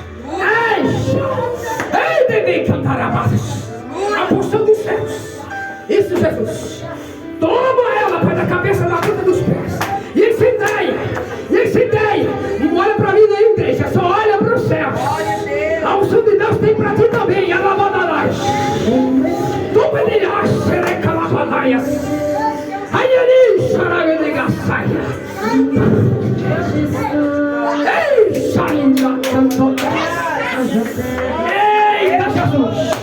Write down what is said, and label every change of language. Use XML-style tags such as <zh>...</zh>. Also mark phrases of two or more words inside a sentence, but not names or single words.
<pt>Ei, devem cantar amados. A porção dos céus. Isso, Jesus. Toma ela, Pai, da cabeça na ponta dos pés. E incendeia. Não olha para mim na igreja, só olha para os céus. A unção de Deus tem para ti também. Alabanalás. Tu pedirás, sereca labanaias. Aiarim, xaraga de gaçaia. Ei, saída, eita, Jesus!</pt>